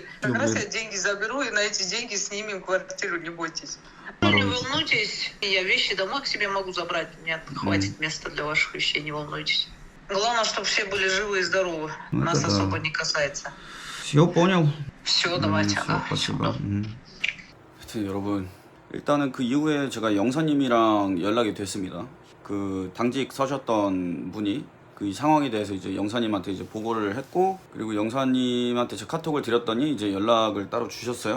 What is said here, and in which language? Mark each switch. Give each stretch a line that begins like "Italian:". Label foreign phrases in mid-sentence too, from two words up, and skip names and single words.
Russian: Как раз я деньги заберу, и на эти деньги снимем квартиру, не бойтесь. Ну, не волнуйтесь, я вещи домой к себе могу забрать. Мне хватит места для ваших вещей, не волнуйтесь. Главное, чтобы все были живы и здоровы. Ну, Нас это да. особо не касается. Все понял. Все, давайте. все, ага. спасибо.
Korean: 하여튼 여러분, 일단은 그 이후에 제가 영사님이랑 연락이 됐습니다. 그 당직 서셨던 분이 그 상황에 대해서 이제 영사님한테 이제 보고를 했고, 그리고 영사님한테 제 카톡을 드렸더니 이제 연락을 따로 주셨어요.